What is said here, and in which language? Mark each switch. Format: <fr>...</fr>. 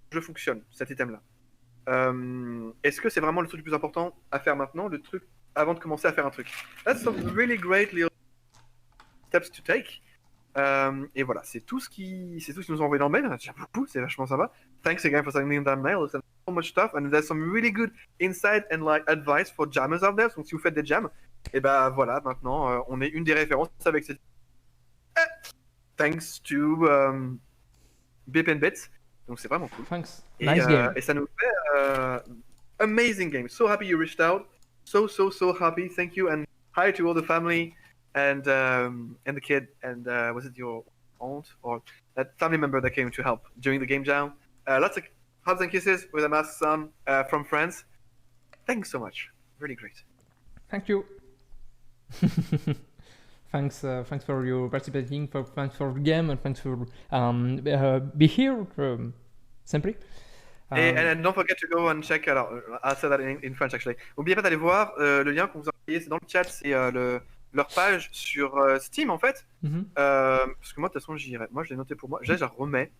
<fr>Le jeu fonctionne, cet item-là. Est-ce que c'est vraiment le truc le plus important à faire maintenant, le truc avant de commencer à faire un truc?</fr> <en>That's some really great little steps to take.</en> <fr>Et voilà, c'est tout ce qu'ils nous ont envoyé dans le mail. On a déjà beaucoup, c'est vachement sympa.</fr> <en>Thanks again for sending that mail. It's so much stuff, and there's some really good insight and like advice for jammers out there.</en> <fr>Donc si vous faites des jams, et ben voilà, maintenant on est une des références avec cette.</fr> <en>thanks to Bip and Bits.</en> <fr>Donc c'est vraiment cool.</fr> <en>Thanks.</en> <fr>Et,</fr> <en>Nice game.</en> <fr>et ça nous fait</fr> <en>amazing game. So happy you reached out. So happy. Thank you and hi to all the family and the kid and was it your aunt or that family member that came to help during the game jam? Lots of hugs and kisses with a masked son from France. Thanks so much. Really great. Thank you. Thanks for your participating. Thanks for the game and thanks for be here. Simply. And don't forget to go and check. Alors, I'll say that in French actually.</en> <fr>N'oubliez pas d'aller voir le lien qu'on vous a envoyé. C'est dans le chat. C'est leur page sur Steam en fait. Parce que moi de toute façon j'irai. Moi je l'ai noté pour moi. Je la remets.</fr>